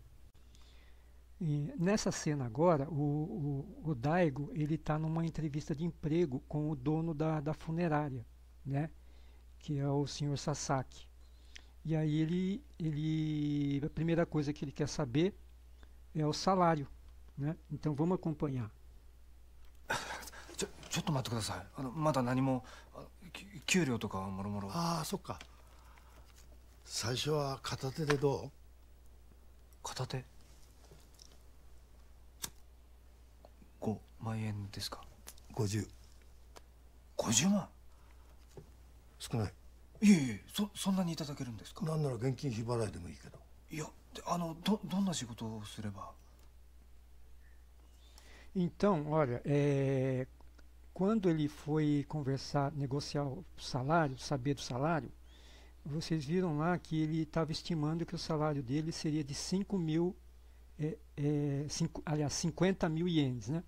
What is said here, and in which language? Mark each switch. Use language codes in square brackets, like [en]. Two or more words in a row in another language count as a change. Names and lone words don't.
[pt] E nessa cena agora, o Daigo ele está numa entrevista de emprego com o dono da funerária, né? Que é o Sr. Sasaki. E aí a primeira coisa que ele quer saber é o salário, né? Então vamos acompanhar. [ja] ちょっと待ってください。まだ何も給料とかもろもろ。ああ、そっか。最初は片手でどう？片手5万円ですか。 50。 50万。少ない。いえいえ、そんなにいただけるんですか。なんなら現金日払いでもいいけど。いや、どんな仕事をすれば。 [pt] Então, olha, quando ele foi conversar, negociar o salário, saber do salário, vocês viram lá que ele estava estimando que o salário dele seria de 50.000 ienes, né?